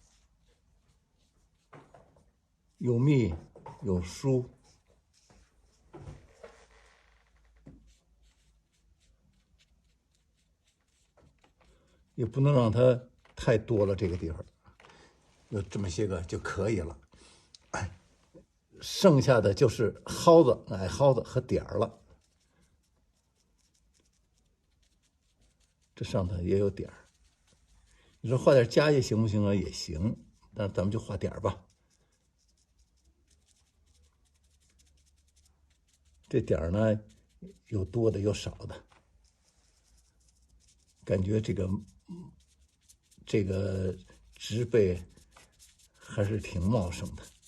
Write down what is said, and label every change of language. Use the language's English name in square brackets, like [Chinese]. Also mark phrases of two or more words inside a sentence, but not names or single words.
[Chinese] 有密有疏，也不能让它太多了。这个地方有这么些个就可以了。剩下的就是蒿子、矮蒿子和点儿了。這上頭也有點兒。你說畫點家业行不行啊？也行，但是咱们就畫點兒吧。這點兒呢，有多的有少的，感覺這個植被還是挺茂盛的。